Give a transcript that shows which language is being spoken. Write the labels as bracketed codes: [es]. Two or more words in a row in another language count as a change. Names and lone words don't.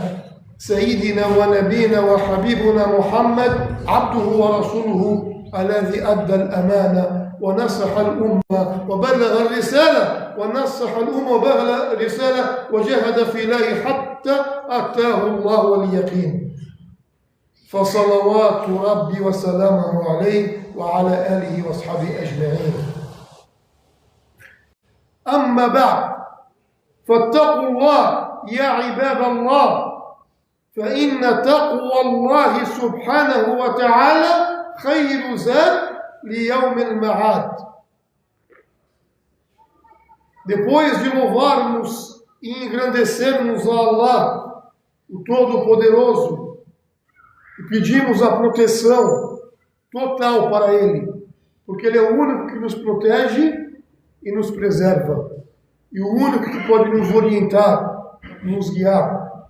[ar] سيدنا ونبينا وحبيبنا محمد عبده ورسوله الذي أدى الأمانة ونصح الأمة وبلغ الرسالة وبلغ الرسالة وجاهد في الله حتى أتاه الله اليقين، فصلوات ربي وسلامه عليه وعلى آله وأصحابه أجمعين. أما بعد، فاتقوا الله يا عباد الله، فإن تقوى الله سبحانه وتعالى خير زاد ليوم المعاد. [pt] Depois de louvarmos e engrandecermos a Allah, o Todo-Poderoso, e pedimos a proteção total para Ele, porque Ele é o único que nos protege e nos preserva, e o único que pode nos orientar, nos guiar.